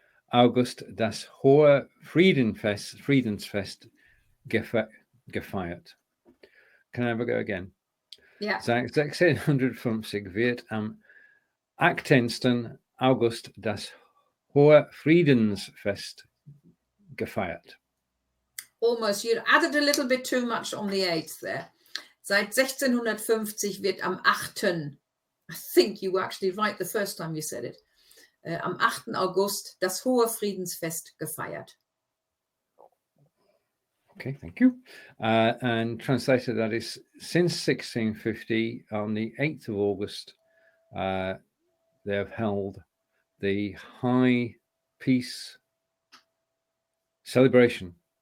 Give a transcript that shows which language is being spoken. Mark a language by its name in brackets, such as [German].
[German] August das Hohe Friedensfest gefeiert. [English] Can I ever go again? Yeah. [German] Seit 1650 wird am 18. August das Hohe Friedensfest gefeiert. [English] Almost, you added a little bit too much on the 8th there. [German] Seit 1650 wird am 8. [English] I think you were actually right the first time you said it. [German] Am 8. August das Hohe Friedensfest gefeiert. [English] Okay, thank you. And translated, that is, since 1650, on the 8th of August, they have held the High Peace celebration.